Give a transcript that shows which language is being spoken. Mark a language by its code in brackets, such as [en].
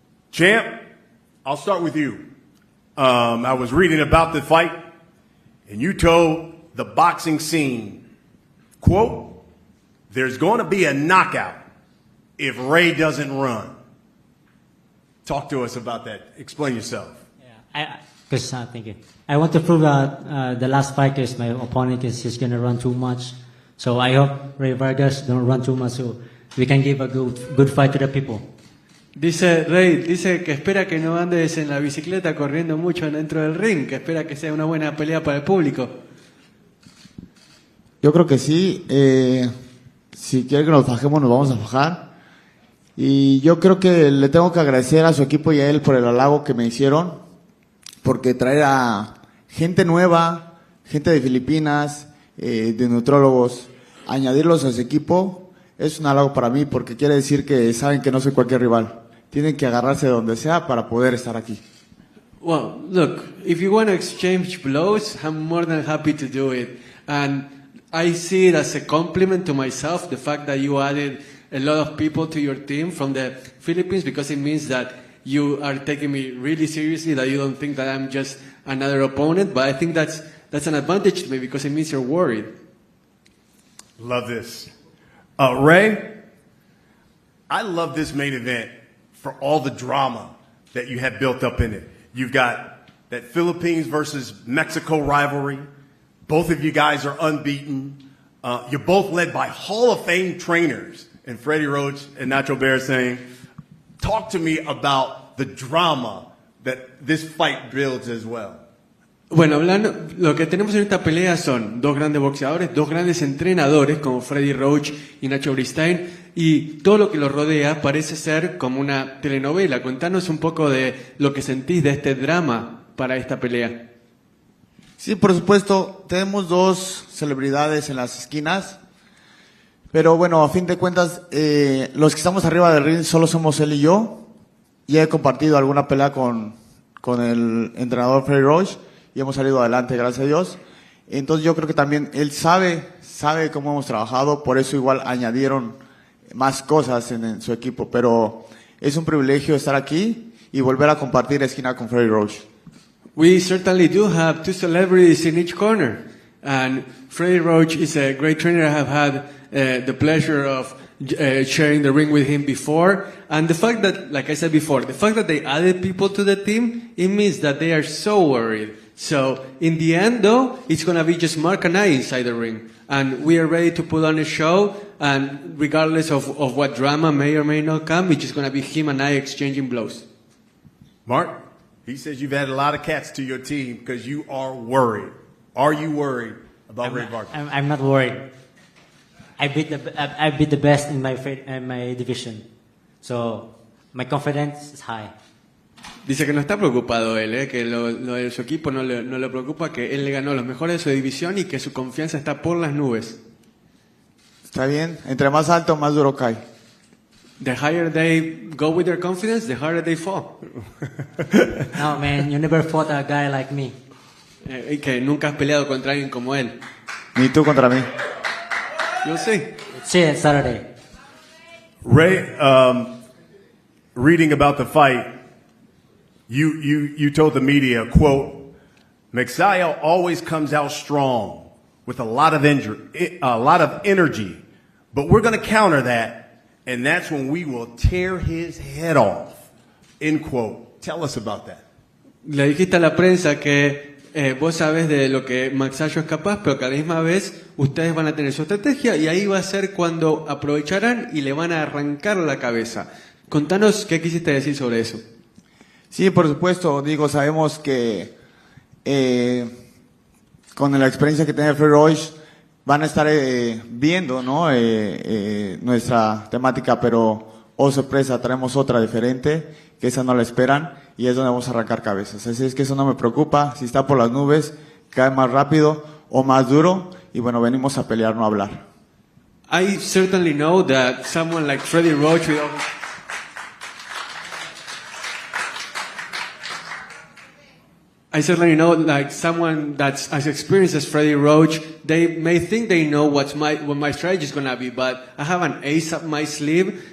[en] Champ, I'll start with you. I was reading about the fight, and you told the boxing scene, quote, there's going to be a knockout if Rey doesn't run. Talk to us about that. Explain yourself. Yeah, thank you. I want to prove that the last fight is my opponent is just going to run too much. So I hope Rey Vargas don't run too much so we can give a good fight to the people. [es] Dice Rey, dice que espera que no andes en la bicicleta corriendo mucho dentro del ring, que espera que sea una buena pelea para el público. Yo creo que sí. Si quiere que nos bajemos, nos vamos a bajar. Y yo creo que le tengo que agradecer a su equipo y a él por el halago que me hicieron, porque traer a gente nueva, gente de Filipinas, de nutrólogos, añadirlos a su equipo, es un halago para mí, porque quiere decir que saben que no soy cualquier rival. Tienen que agarrarse de donde sea para poder estar aquí. [en] Well, look, if you want to exchange blows, I'm more than happy to do it. And I see it as a compliment to myself, the fact that you added a lot of people to your team from the Philippines, because it means that you are taking me really seriously, that you don't think that I'm just another opponent. But I think that's an advantage to me because it means you're worried. Love this. Rey, I love this main event for all the drama that you have built up in it. You've got that Philippines versus Mexico rivalry. Both of you guys are unbeaten. You're both led by Hall of Fame trainers, and Freddie Roach and Nacho Beristain. Talk to me about the drama that this fight builds as well. [es] Bueno, hablando, lo que tenemos en esta pelea son dos grandes boxeadores, dos grandes entrenadores como Freddie Roach y Nacho Beristain, y todo lo que los rodea parece ser como una telenovela. Contanos un poco de lo que sentís de este drama para esta pelea. Sí, por supuesto, tenemos dos celebridades en las esquinas, pero bueno, a fin de cuentas, los que estamos arriba del ring solo somos él y yo. Ya he compartido alguna pelea con el entrenador Freddie Roach y hemos salido adelante, gracias a Dios. Entonces yo creo que también él sabe cómo hemos trabajado, por eso igual añadieron más cosas en su equipo, pero es un privilegio estar aquí y volver a compartir esquina con Freddie Roach. [en] We certainly do have two celebrities in each corner, and Freddie Roach is a great trainer. I have had the pleasure of sharing the ring with him before, and the fact that, like I said before, the fact that they added people to the team, it means that they are so worried. So in the end, though, it's going to be just Mark and I inside the ring, and we are ready to put on a show, and regardless of what drama may or may not come, it's just going to be him and I exchanging blows. Mark, he says you've added a lot of cats to your team because you are worried. Are you worried about Rey Vargas? I'm not worried. I beat the best in my division, so my confidence is high. [es] Dice que no está preocupado él, que lo de su equipo no le preocupa, que él le ganó a los mejores de su división y que su confianza está por las nubes. Está bien, entre más alto, más duro cae. [en] The higher they go with their confidence, the harder they fall. No, man, you never fought a guy like me. [es] Y que nunca has peleado contra alguien como él. Ni tú contra mí. [en] You'll see. See you Saturday. Rey, reading about the fight, you told the media, quote, Magsayo always comes out strong with a lot of energy, but we're going to counter that, and that's when we will tear his head off, end quote. Tell us about that. [es] Le dijiste a la prensa que vos sabés de lo que Magsayo es capaz, pero que a la misma vez ustedes van a tener su estrategia y ahí va a ser cuando aprovecharán y le van a arrancar la cabeza. Contanos qué quisiste decir sobre eso. Sí, por supuesto, sabemos que con la experiencia que tiene Freddie Roach van a estar viendo, ¿no? Nuestra temática, pero sorpresa, traemos otra diferente, que esa no la esperan y es donde vamos a arrancar cabezas. Así es que eso no me preocupa, si está por las nubes, cae más rápido o más duro y bueno, venimos a pelear, no a hablar. [en] I certainly know that someone like Freddie Roach I certainly know, like someone that's as experienced as Freddie Roach, they may think they know what my strategy is gonna be, but I have an ace up my sleeve.